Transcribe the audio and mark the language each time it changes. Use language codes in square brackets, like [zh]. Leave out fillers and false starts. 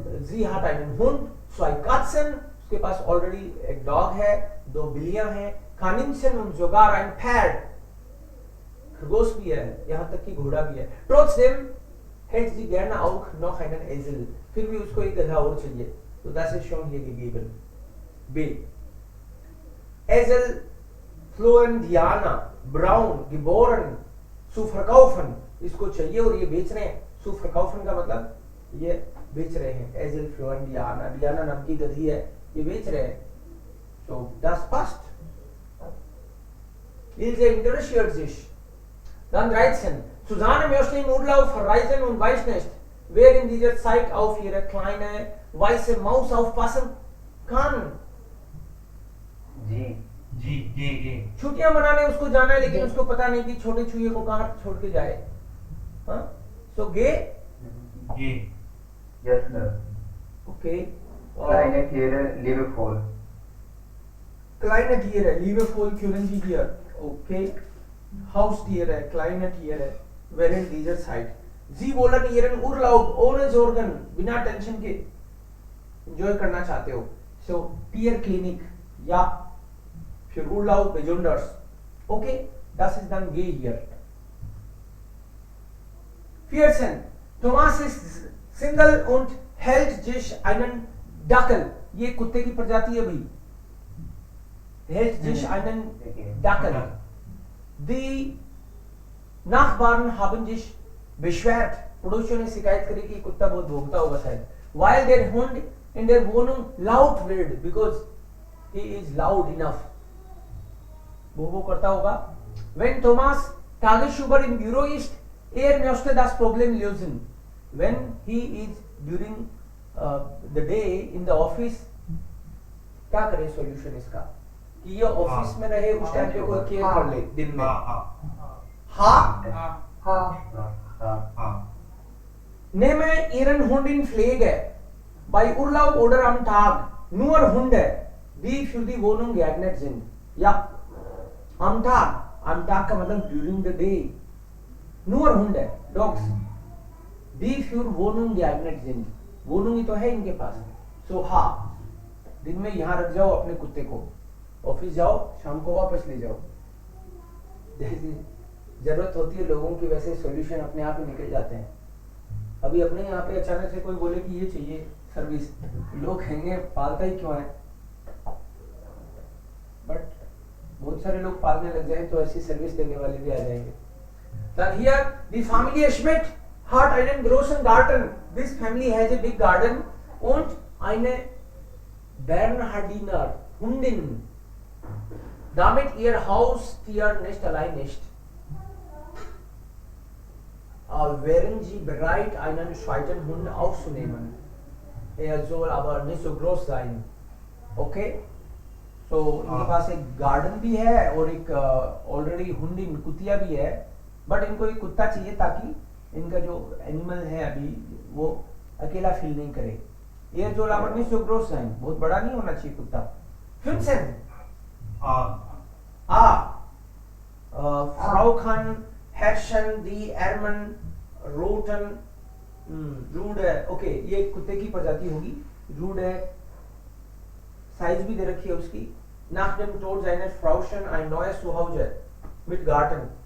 [de] Sie hat einen Hund, 2 Katzen, [hi] उसके पास already एक dog है, 2 बिल्लियां हैं, [de] Kaninchen und sogar ein Pferd, [hi] खरगोश भी है, यहाँ तक कि घोड़ा भी है. [de] Trotzdem hätte sie gerne auch noch einen Esel. [hi] फिर भी उसको एक गधा और चाहिए. [de] तो das ist schon hier gegeben. B. Esel Florentiana Braun geboren zu verkaufen. [hi] इसको चाहिए और ये बेच रहे हैं. [de] zu verkaufen [hi] का मतलब ये बेच रहे हैं. Esel Florentiana, Diana नाम की गधी है, ये बेच रहे हैं. [de] So das passt. Ilse interessiert sich. Dann 13. Susanne möchte im Urlaub verreisen und weiß nicht, wer in dieser Zeit auf ihre kleine weiße Maus aufpassen kann. [hi] जी. छुट्टियां मनाने उसको जाना है लेकिन उसको पता नहीं कि छोटे चूहे को कहाँ छोड़ के जाए. [de] हाँ? So G. [en] Yes sir. Okay. [de] Kleine Tiere liebevoll. Kleine Tiere liebevoll können Sie hier. Okay. Haustiere, kleine Tiere während dieser Zeit. Sie wollen ihren Urlaub ohne Sorgen, [hi] बिना टेंशन के enjoy करना चाहते हो. [de] So Tierklinik, ja, für Urlaub besonders. Okay, das ist dann G hier. 14. Thomas ist Single und hält sich einen Dackel. [hi] ये कुत्ते की प्रजाति है भाई. [de] Hält sich einen Dackel. Die Nachbarn haben sich beschwert. [hi] पड़ोसियों ने शिकायत करी कि कुत्ता बहुत भौंकता होगा शायद. [en] While their [de] Hund in der Wohnung laut wird [en] because he is loud enough. [hi] वो करता होगा. [de] When Thomas tagsüber im Büro ist, möchte das Problem lösen. [en] When he is during the day in the office, [hi] क्या करे solution इसका? कि ये office में रहे उस टाइम पे कोई केयर कर ले दिन में. हाँ हाँ [de] Nehme ihren Hund in Pflege. Bei Urlaub oder am Tag. Nur Hunde, die für die Wohnung geeignet sind. Ja, am Tag. Am Tag [hi] का मतलब [en] during the day. [de] Nur Hunde, dogs, die für Wohnung geeignet sind. [hi] Wohnung ही तो है इनके पास. So हाँ, दिन में यहाँ रख जाओ अपने कुत्ते को. ऑफिस जाओ, शाम को वापस ले जाओ. जैसी जरूरत होती है लोगों की वैसे सॉल्यूशन अपने आप ही निकल जाते हैं. अभी अपने यहाँ पे अचानक से कोई बोले कि ये चाहिए सर्विस, लोग कहेंगे पालता ही क्यों है. बट बहुत सारे लोग पालने लग जाए तो ऐसी सर्विस देने वाले भी आ जाएंगे. [en] Then here the [de] Familie Schmidt hat einen großen Garten. [en] This family has a big garden [de] und eine Bernhardiner Hundin, damit ihr Haustier nicht allein ist. Wären Sie bereit, einen zweiten Hund aufzunehmen? Er soll aber nicht so groß sein. [en] Okay? [hi] So इनके पास एक garden भी है और एक already हुंडिन कुतिया भी है, but इनको एक कुत्ता चाहिए ताकि इनका जो एनिमल है अभी वो अकेला फील नहीं करे. ये जो [de] लावर नहीं सो ग्रोस [hi] है, बहुत बड़ा नहीं होना चाहिए कुत्ता. [de] 15 Frau kann herrschen die Ermen roten Rude. [hi] Okay, ये कुत्ते की प्रजाति होगी. रूड है, साइज भी दे रखी है उसकी. [de] Nach dem Tod seines Frauchen ein neues Zuhause mit Garten.